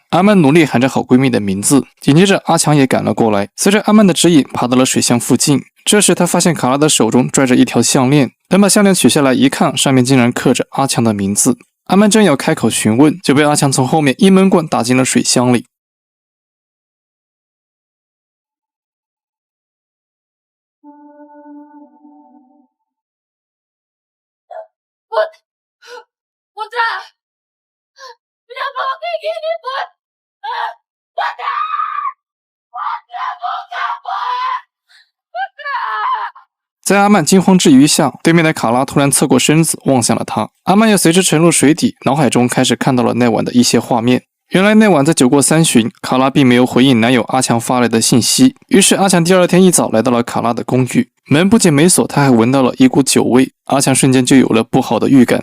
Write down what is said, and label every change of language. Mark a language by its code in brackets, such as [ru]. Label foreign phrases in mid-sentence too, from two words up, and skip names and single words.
[zh] 阿曼努力喊着好闺蜜的名字，紧接着阿强也赶了过来，随着阿曼的指引爬到了水箱附近。这时他发现卡拉的手中拽着一条项链，等把项链取下来一看，上面竟然刻着阿强的名字。阿曼正要开口询问，就被阿强从后面一闷棍打进了水箱里。 [id] Putra! Kenapa kayak gini, Put? Putra! Putra, buka, Put! Putra! [zh] 在阿曼惊慌之余下，对面的卡拉突然侧过身子望向了他，阿曼也随之沉入水底，脑海中开始看到了那晚的一些画面。原来那晚在酒过3巡，卡拉并没有回应男友阿强发来的信息，于是阿强第二天一早来到了卡拉的公寓，门不仅没锁，他还闻到了一股酒味，阿强瞬间就有了不好的预感。